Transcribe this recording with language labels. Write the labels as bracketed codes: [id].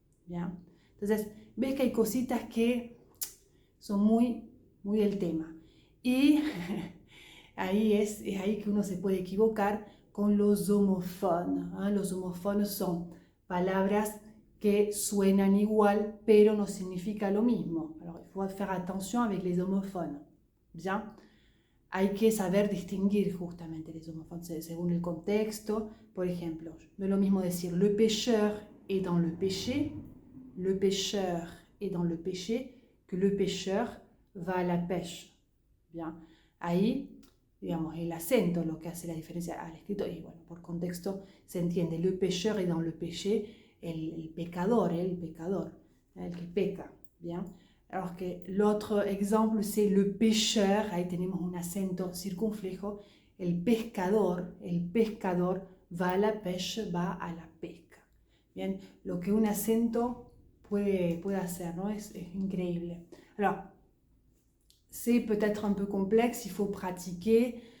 [es] Bien, entonces, ves que hay cositas que son muy el tema. Y ahí es ahí que uno se puede equivocar con los homófonos. ¿Eh? Los homófonos son palabras que suenan igual, pero no significa lo mismo. [fr] Alors, il faut faire attention avec les homophones. [es] Bien, hay que saber distinguir justamente [fr] les homophones [es] según el contexto. Por ejemplo, no es lo mismo decir [fr] le pêcheur est dans le péché, le pêcheur est dans le péché, que le pêcheur va a la pêche. [es] Bien, ahí, digamos, el acento lo que hace la diferencia al escrito, y bueno, por contexto se entiende, [fr] le pêcheur est dans le péché, [es] el pecador, el que peca, bien. [fr] Alors que l'autre exemple, c'est le pêcheur, [es] ahí tenemos un acento circunflejo, el pescador va a la pêche, va a la pesca. Bien, lo que un acento puede hacer, ¿no? Es increíble. [fr] Alors, c'est peut-être un peu complexe, il faut pratiquer.